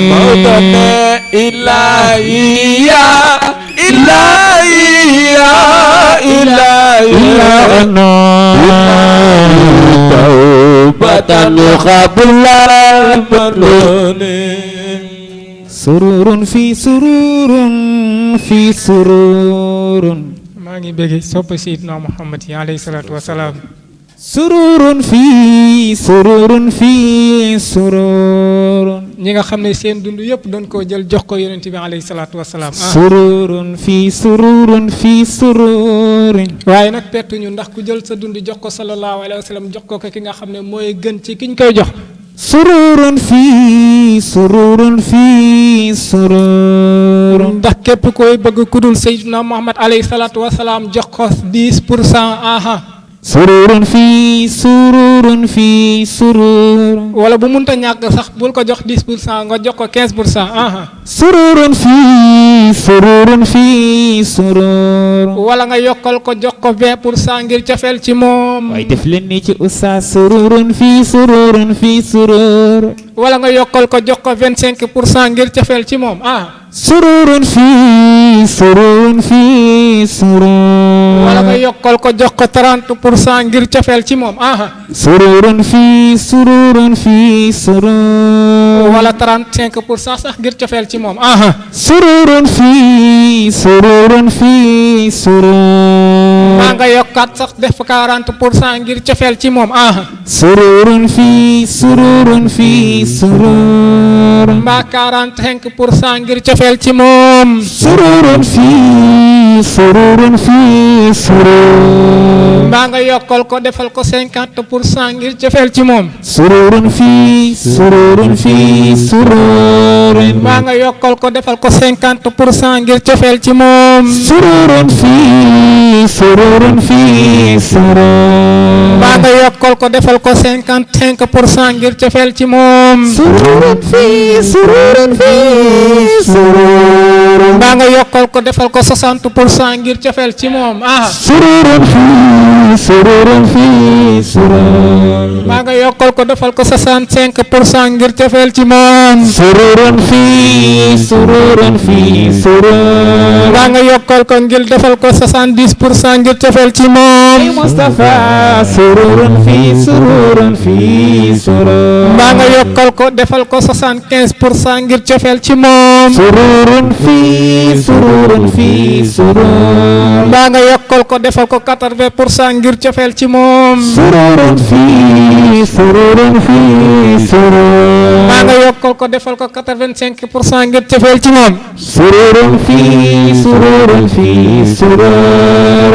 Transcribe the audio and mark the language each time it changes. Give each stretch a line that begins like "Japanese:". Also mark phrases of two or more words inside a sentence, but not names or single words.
Arabic: إلهي توبة قبل المنون سرور في سرور
Wolof: maa ngi bëgg sopp Seydina Muhammad yi
Arabic: عليه الصلاة والسلام سرور في سرور
Wolof: ñi nga xam ne seen dund yëpp doon koo jël jox ko yonent bi
Arabic: عليه الصلاة والسلام سرور في سرور
Wolof: waaye nag pertu ñu ndax ku jël sa dund jox ko
Arabic: صلى الله عليه وسلم
Wolof: jox ko ki nga xam ne mooy gën ci kiñ koy jox
Arabic: سرور في سرور
Wolof: ndax képp koy bëgg ku dul Seydina Muhammad
Arabic: عليه الصلاة والسلام
Wolof: jox ko 10% aha
Arabic: سرور في سرور
Wolof: wala bu munta ñàkk sax bul ko jox 10% nga jox ko 15% aha
Arabic: سرور في سرور
Wolof: wala nga yokkal ko jox ko 20% ngir cofeel ci moom waaye def leen ni ci oustaz
Arabic: سرور في سرور
Wolof: wala nga yokkal ko jox ko 25% ngir cofeel ci moom
Arabic: سرور في سرور
Wolof: wala nga yokkal ko jox ko 30% ngir cofeel ci moom
Arabic: سرور في سرور
Wolof: wala 35% sax ngir cofeel ci moom
Arabic: سرور في سرور
Wolof: maa nga yokkaat sax def 40% ngir cofeel ci moom
Arabic: سرور في سرور
Wolof: mbaa 45% ngir cofeel ci moom
Arabic: سرور في سرور
Wolof: mbaa nga yokkal ko defal ko 50% ngir cofeel ci moom
Arabic: سرور في سرور
Wolof: mbaa nga yokkal ko defal ko 50% ngir cofeel ci moom
Arabic: سرور في سرور
Wolof: mbaa nga yokkal ko defal ko 55% ngir cofeel ci moom
Arabic: سرور في سرور
Wolof: mbaa nga yokkal ko defal ko 60% ngir cofeel ci moom
Arabic: سرور في سرور
Wolof: mbaa nga yokkal ko defal ko 65% ngir cofeel ci moom
Arabic: سرور في سرور
Wolof: mbaa nga yokkal ko ngir defal ko 70% ngir cofeel ci moom
Arabic: مصطفى سرور في سرور
Wolof: mbaa nga yokkal ko defal ko 75% ngir cofeel ci moom
Arabic: سرور في سرور
Wolof: mbaa nga yokkal ko defal ko 80% ngir cofeel ci moom
Arabic: سرور في سرور في سرور
Wolof: maa nga yokkal ko defal ko 85% ngir cofeel ci moom
Arabic: سرور في سرور في سرور